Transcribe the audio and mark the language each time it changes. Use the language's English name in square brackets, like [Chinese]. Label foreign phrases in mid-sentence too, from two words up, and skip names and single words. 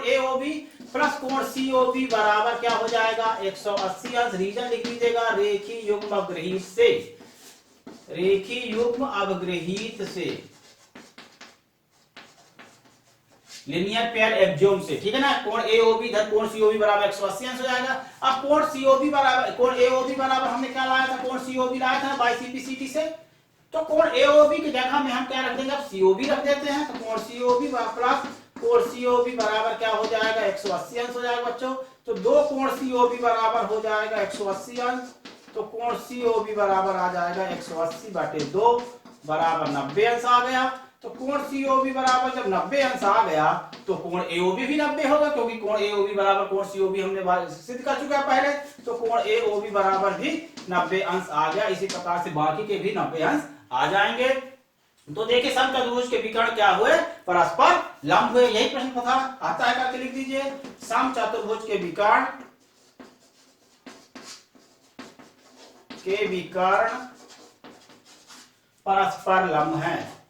[Hindi] कोण ए ओ बी प्लस कोण सीओबी बराबर क्या हो जाएगा 180 अंश। रीजन लिख दीजिएगा रेखीय युग्म अवग्रहित से, रेखीय युग्म अवग्रहित से, [English] linear pair axiom [Hindi] से, ठीक है ना। कोण एओबी धन कोण सीओबी बराबर 180 अंश हो जाएगा। अब कोण सीओबी बराबर कोण एओबी बराबर हमने क्या लाया था, कोण सीओबी लाया था बाई सीपीसीटी से। तो कोण एओबी की जगह में हम क्या रख देंगे, अब सीओबी रख देते हैं। तो कोण सीओबी प्लस कोण सीओबी बराबर क्या हो जाएगा 180 अंश हो जाएगा बच्चों। तो दो कोण सीओबी बराबर हो जाएगा 180 अंश। तो कोण सीओबी बराबर आ जाएगा 180/2 बराबर 90 अंश आ गया। तो कोण सीओबी बराबर जब 90 अंश आ गया तो कोण एओबी भी 90 होगा, क्योंकि कोण एओबी बराबर कोण सीओबी हमने सिद्ध कर चुका है पहले। तो कोण एओबी बराबर भी 90 अंश आ गया। इसी प्रकार से बाकी के भी 90 अंश आ जाएंगे। तो देखिए समचतुर्भुज के विकर्ण क्या हुए, परस्पर लंब हुए। यही प्रश्न था, आता है करके लिख दीजिए। समचतुर्भुज के विकर्ण परस्पर लंब हैं।